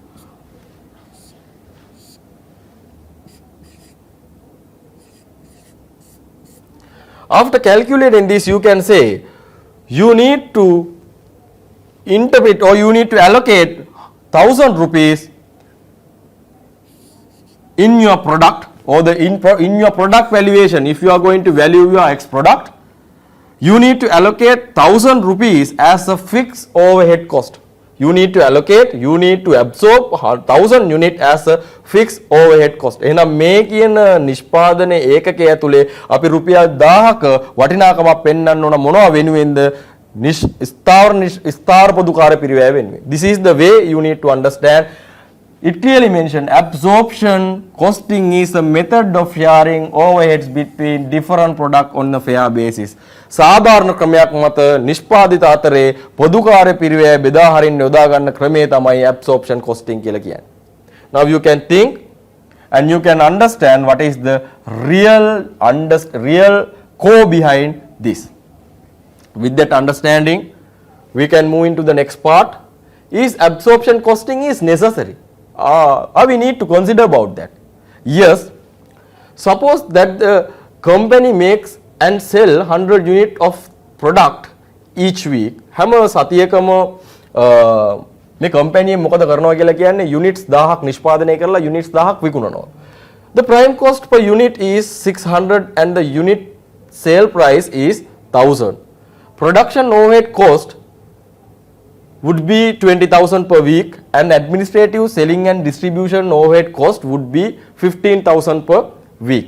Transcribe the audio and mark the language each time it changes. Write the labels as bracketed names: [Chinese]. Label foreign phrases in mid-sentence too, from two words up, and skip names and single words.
[English] After calculating this, you can say you need to interpret or you need to allocate 1,000 rupees in your product or in your product valuation. If you are going to value your X product, you need to allocate 1,000 rupees as a fixed overhead cost. You need to allocate, you need to absorb 1,000 unit as a fixed overhead cost. [Sinhala] එහෙනම් මේ කියන නිෂ්පාදන ඒකකය ඇතුලේ අපි රුපියල් 1000ක වටිනාකමක් පෙන්වන්න ඕන මොනවා වෙනුවෙන්ද? ස්ථාවර පොදුකාර පිරිවැය වෙනුවෙන්. [English] This is the way you need to understand. It clearly mentioned absorption costing is a method of sharing overheads between different products on a fair basis. [Sinhala] සාධාරණ ක්‍රමයක් මත නිෂ්පාදිත අතරේ පොදුකාර්ය පිරිවැය බෙදා හරින්න යොදා ගන්න ක්‍රමය තමයි [English] absorption costing [Sinhala] කියලා කියන්නේ. [English] Now you can think and you can understand what is the real core behind this. With that understanding, we can move into the next part. Is absorption costing is necessary? We need to consider about that. Yes, suppose that the company makes and sell 100 unit of product each week. [Sinhala] හැම සතියකම මේ කම්පැනි මොකද කරනවා කියලා කියන්නේ units 1000ක් නිෂ්පාදනය කරලා units 1000ක් විකුණනවා. [English] The prime cost per unit is 600 and the unit sale price is 1000. Production overhead cost would be 20,000 per week and administrative selling and distribution overhead cost would be 15,000 per week.